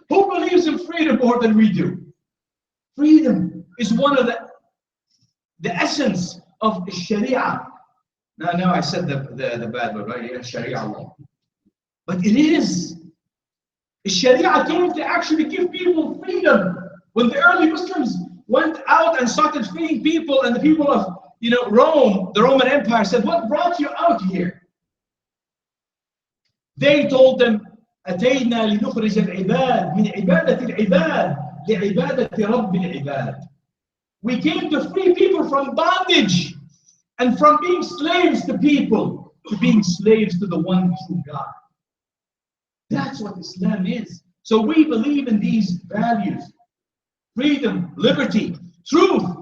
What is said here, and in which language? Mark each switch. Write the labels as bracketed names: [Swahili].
[English] Who believes in freedom more than we do? Freedom is one of the essence of Sharia. Now I said the bad word, right? Yeah, Sharia law. But it is. Sharia came to actually give people freedom. When the early Muslims went out and started freeing people, and the people of Rome, the Roman Empire, said, "What brought you out here?" They told them, [Arabic] "أتينا لنخرج العباد من عبادة العباد لعبادة رب العباد." [English] We came to free people from bondage and from being slaves to people to being slaves to the one true God. That's what Islam is. So we believe in these values: freedom, liberty, truth.